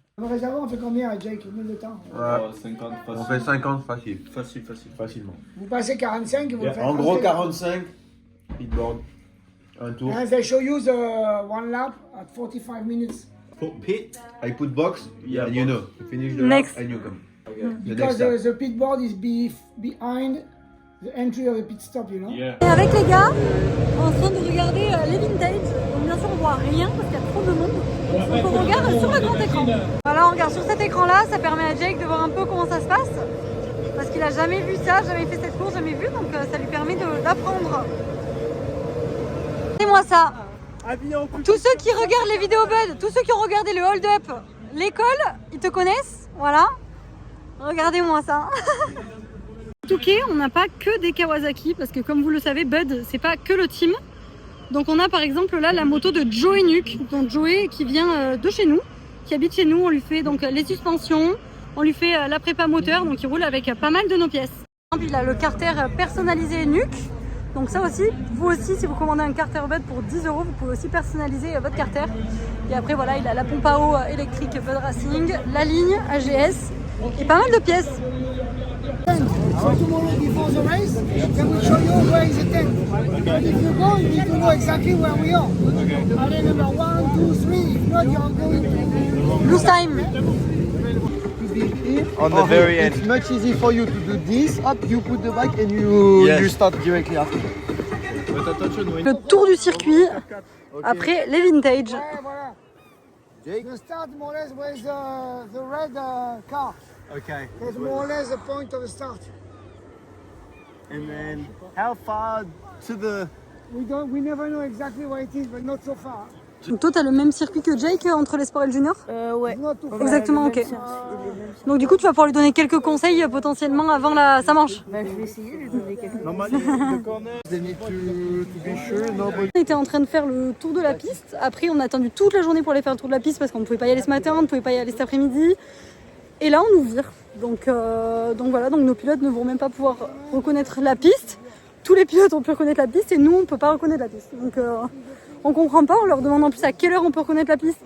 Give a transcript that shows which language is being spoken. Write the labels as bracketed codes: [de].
[fr] Le réservoir, on fait combien avec Jake? Combien de temps? 50, on fait 50 facile. Facilement. Vous passez 45 et vous le faites. En gros, 45, pitboard, un tour. [en] And they show you the one lap at 45 minutes. Pit, I put box, and you know, you finish the Next. lap and you come. Because the pit board is behind the entry of the pit stop, you know? [fr] Et avec les gars, en train de regarder les vintage. Donc bien sûr on voit rien parce qu'il y a trop de monde. Donc on regarde sur le grand écran. Voilà, on regarde sur cet écran là, ça permet à Jake de voir un peu comment ça se passe. Parce qu'il a jamais vu ça, jamais fait cette course, jamais vu, donc ça lui permet d'apprendre. Regardez-moi ça. Tous ceux qui regardent les vidéos Bud, tous ceux qui ont regardé le hold up, l'école, ils te connaissent, voilà. Regardez-moi ça. Touquet, on n'a pas que des Kawasaki parce que comme vous le savez, Bud, c'est pas que le team. Donc on a par exemple là la moto de Joey Nuke, donc Joey qui vient de chez nous, qui habite chez nous. On lui fait donc les suspensions, on lui fait la prépa moteur, donc il roule avec pas mal de nos pièces. Il a le carter personnalisé Nuke. Donc ça aussi, vous aussi, si vous commandez un carter Bud pour 10 €, vous pouvez aussi personnaliser votre carter. Et après voilà, il a la pompe à eau électrique Bud Racing, la ligne AGS et pas mal de pièces. [en] So tomorrow before the race, then we'll show you where is the tent. But if you go, you need to know exactly where we are. Are they number 1, 2, 3? If not, you are going to Lose time. On the very end. It's much easy for you to do this. Up, you put the bike and you start directly after. [fr] Le tour du circuit, après les vintage. [en] Yeah, voilà. You start more or less with the red car. Okay. That's more or less the point of the start. And then how far to the... We never know exactly where it is, but not so far. [fr] Donc toi, t'as le même circuit que Jake entre l'espoir et le junior? Ouais. [en] It's not too far. [fr] Exactement, ok. Donc du coup, tu vas pouvoir lui donner quelques conseils potentiellement avant sa manche. Bah, je vais essayer de lui donner quelques [en] Normally the corner... They need to be sure nobody. [fr] On était en train de faire le tour de la piste. Après, on a attendu toute la journée pour aller faire le tour de la piste parce qu'on ne pouvait pas y aller ce matin, on ne pouvait pas y aller cet après-midi. Et là, on nous vire. Donc voilà, donc nos pilotes ne vont même pas pouvoir reconnaître la piste. Tous les pilotes ont pu reconnaître la piste et nous, on ne peut pas reconnaître la piste. Donc on comprend pas, on leur demande en plus à quelle heure on peut reconnaître la piste.